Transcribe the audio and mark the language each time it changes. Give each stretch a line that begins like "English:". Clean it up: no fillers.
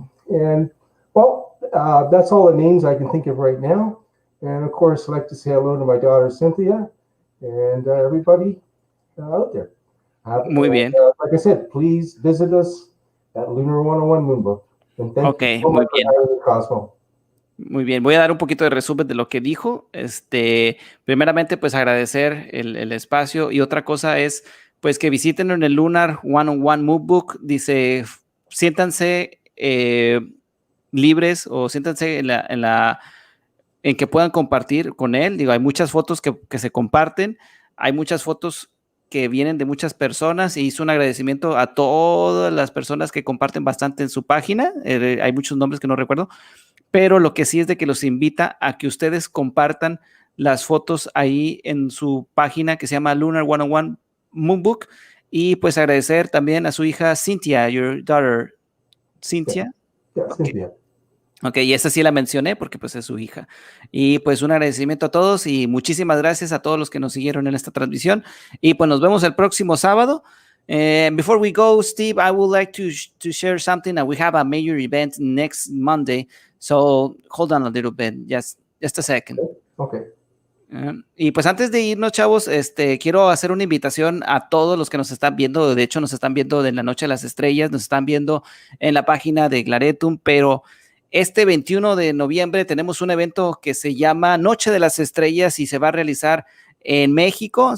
English: And well, that's all the names I can think of right now. And of course, I'd like to say hello to my daughter Cynthia and everybody out there.
Spanish: Muy bien.
English: Like I said, please visit us at Lunar 101 Moonbook. And thank you so
Spanish: muy
English: much
Spanish: bien.
English: for having me, Cosmo.
Spanish: Muy bien, voy a dar un poquito de resumen de lo que dijo. Primeramente, pues agradecer el espacio y otra cosa es, pues que visiten en el Lunar One-on-One Movebook. Dice, siéntanse libres o siéntanse en que puedan compartir con él. Digo, hay muchas fotos que se comparten, hay muchas fotos que vienen de muchas personas y hizo un agradecimiento a todas las personas que comparten bastante en su página. Hay muchos nombres que no recuerdo, pero lo que sí es de que los invita a que ustedes compartan las fotos ahí en su página que se llama Lunar 101 Moonbook y pues agradecer también a su hija Cynthia,
English: your daughter, Cynthia. Yeah, Okay. Cynthia.
Spanish: Ok, y esa sí la mencioné porque pues es su hija. Y pues un agradecimiento a todos y muchísimas gracias a todos los que nos siguieron en esta transmisión. Y pues nos vemos el próximo sábado.
English: Before we go, Steve, I would like to share something. We have a major event next Monday. So hold on a little bit, just a second. Okay.
Spanish: Y pues antes de irnos, chavos, quiero hacer una invitación a todos los que nos están viendo. De hecho, nos están viendo de la Noche de las Estrellas, nos están viendo en la página de Glaretum, pero este 21 de noviembre tenemos un evento que se llama Noche de las Estrellas y se va a realizar en México.